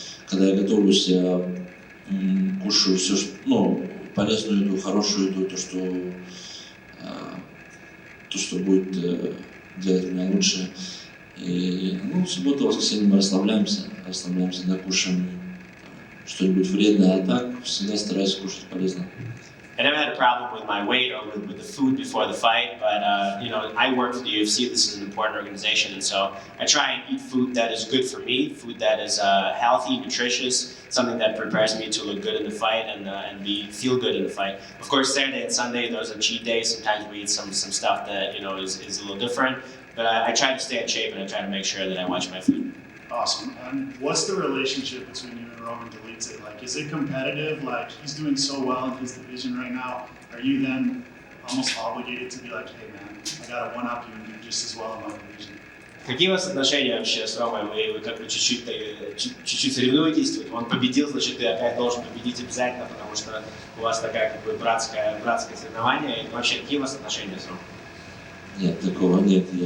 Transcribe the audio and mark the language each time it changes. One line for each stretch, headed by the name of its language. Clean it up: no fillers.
Russian: Когда я готовлюсь, я кушаю все, полезную еду, хорошую еду, то, что будет делать меня лучше. И в субботу, воскресенье мы расслабляемся, да, кушаем что-нибудь вредное, а так всегда стараюсь кушать полезно.
English: I never had a problem with my weight or with the food before the fight, but I work for the UFC. This is an important organization, and so I try and eat food that is good for me, food that is healthy, nutritious, something that prepares me to look good in the fight and feel good in the fight. Of course, Saturday and Sunday, those are cheat days. Sometimes we eat some stuff that is a little different, but I try to stay in shape and I try to make sure that I watch my food. Awesome. And what's the relationship between you and Roman Dolidze? Like, is it competitive? Like, he's doing so well in his division right now. Are you then almost obligated to be like, hey man, I gotta one-up you and do just as well in my division?
Russian: Какие у вас отношения вообще с Ромой? Вы как бы чуть-чуть соревнуетесь? Он победил, значит, ты опять должен победить обязательно, потому что у вас такая как бы братское соревнование. И вообще, какие у вас отношения с Ромой? Нет, такого нет.